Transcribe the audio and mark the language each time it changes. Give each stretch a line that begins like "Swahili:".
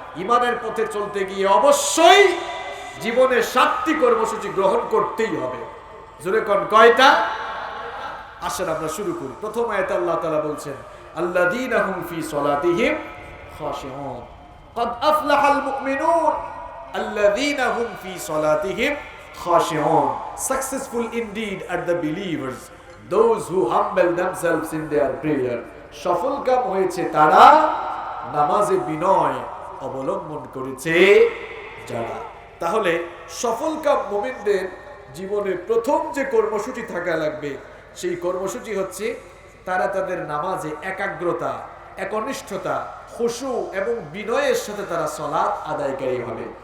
Bangla: ঈমানের পথে চলতে গিয়ে অবশ্যই জীবনে 7টি কর্মসূচি গ্রহণ করতেই হবে। জোরে কোন কয়টা? আসেন আমরা শুরু করি। প্রথম আয়াতে আল্লাহ তাআলা বলছেন
Arabic: আল্লাযীনা হুম ফি সলাতিহিম খাশিউন, قد أفلح المؤمنون الذين هم في صلاتهم خاشعون.
English: Successful indeed are the believers, those who humble themselves in their prayer.
Bangla: সফলকাম হয়েছে তারা নামাজে বিনয় অবলম্বন করেছে যারা। তাহলে সফলকাম মুমিনদের জীবনে প্রথম যে কর্মসূচি থাকা লাগবে সেই কর্মসূচি হচ্ছে তারা তাদের নামাজে একাগ্রতা, একনিষ্ঠতা, খুশু এবং বিনয়ের সাথে তারা সালাত আদায়কারী হবে।